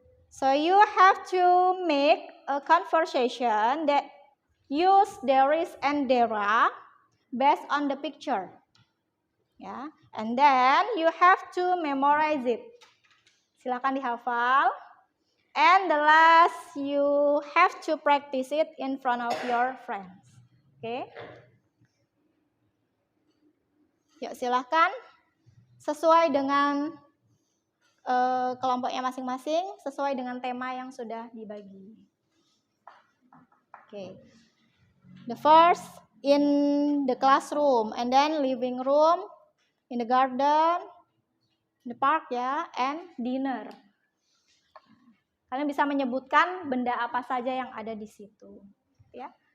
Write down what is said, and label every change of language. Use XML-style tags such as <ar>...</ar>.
<en>So you have to make a conversation that use there is and there are based on the picture. Yeah, and then you have to memorize it.</en> <id>Silakan dihafal.</id> <en>And the last, you have to practice it in front of your friends. Okay?</en> <id>Yuk silahkan sesuai dengan kelompoknya masing-masing, sesuai dengan tema yang sudah dibagi.</id> <en>Okay. The first in the classroom, and then living room, in the garden, the park ya, and dinner.</en> <id>Kalian bisa menyebutkan benda apa saja yang ada di situ, ya.</id>